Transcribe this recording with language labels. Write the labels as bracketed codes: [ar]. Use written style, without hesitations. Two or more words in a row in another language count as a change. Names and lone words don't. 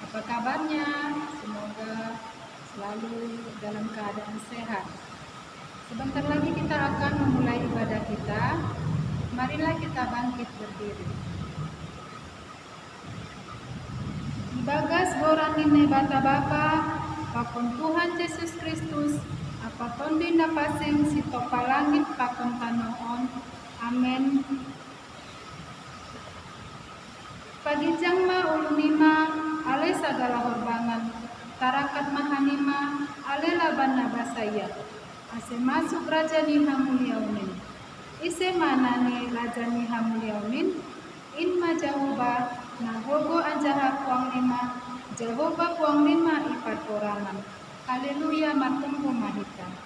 [id] kabarnya? Semoga selalu dalam keadaan sehat. Sebentar lagi kita akan memulai ibadah kita. Marilah kita bangkit berdiri. [bts] Ibagas borani ne bata Bapa, pakon Tuhan Yesus Kristus, apaton dinda pasing si topa langit pakon tanoon. Amen. Pagijang ma ulunima, ale sagala horbangan, tarakat mahanima, ale laban nabasaya, ase masuk raja ni hamuliaunin, ise manane raja ni hamuliaunin, in ma Jehovah, nagogo anjaha puang lima, Jehovah puang lima ipat orangan, haleluya matunggu mahita.